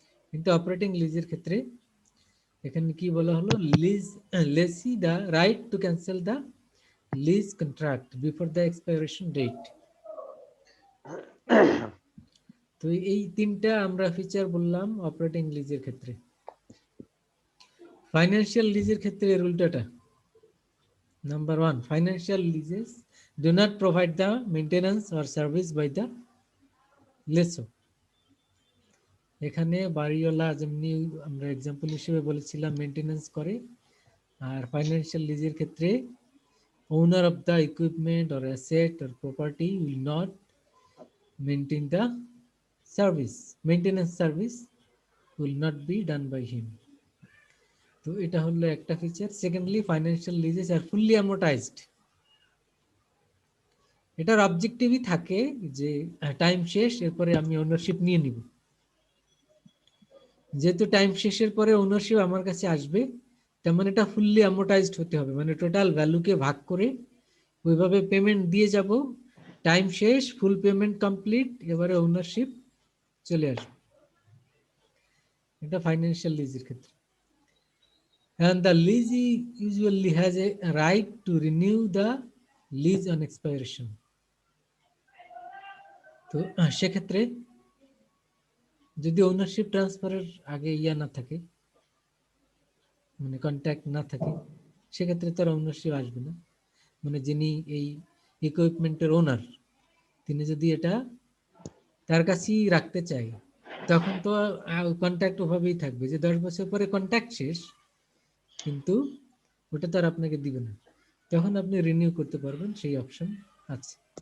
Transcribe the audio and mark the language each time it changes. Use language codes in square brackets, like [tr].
[bn] কিন্তু অপারেটিং লিজের ক্ষেত্রে এখানে কি বলা হলো, [en] Lessee the right to cancel the lease contract before the expiration date. [bn] তো এই তিনটা আমরা ফিচার বললাম অপারেটিং লিজের ক্ষেত্রে। ফাইন্যান্সিয়াল লিজের ক্ষেত্রে এর উল্টাটা। [en] Number 1, financial leases do not provide the maintenance or service by the lessor. [bn] এখানে বাড়িওয়ালা যেমনি আমরা এক্সাম্পল হিসেবে বলেছিলাম মেইনটেনেন্স করে, আর ফাইন্যান্সিয়াল লিজের ক্ষেত্রে [en] owner of the equipment or asset or property will not maintain the service, maintenance service will not be done by him. [bn] তো এটা হলো একটা ফিচার। [en] Secondly, financial leases are fully amortized. [bn] এটার অবজেক্টিভই থাকে যে টাইম শেষ, এরপরে আমি ওনারশিপ নিয়ে নিব। যেহেতু টাইম শেষের পরে ওনারশিপ আমার কাছে আসবে, তার মানে এটা ফুললি অ্যামোর্টাইজড হতে হবে, মানে টোটাল ভ্যালুকে ভাগ করে ওইভাবে পেমেন্ট দিয়ে যাব, টাইম শেষ, ফুল পেমেন্ট কমপ্লিট, এবারে ওনারশিপ চলে আসবে। এটা ফাইন্যান্সিয়াল লিজের ক্ষেত্রে। [en] And the leasee usually has a right to renew the lease on expiration. [bn] তো সেক্ষেত্রে যদি ওনারশিপ ট্রান্সফারের আগে ইয়া না থাকে, মানে কন্ট্যাক্ট না থাকে, সেক্ষেত্রে তার ওনারশিপ আসবে না। মানে যিনি এই ইকুইপমেন্টের ওনার, তিনি যদি এটা তার কাছেই রাখতে চায়, তখন তো কন্ট্যাক্ট ওভাবেই থাকবে যে 10 বছর পরে কন্ট্যাক্ট শেষ, কিন্তু ওটা তো আর আপনাকে দিবে না, তখন আপনি রিনিউ করতে পারবেন, সেই অপশন আছে।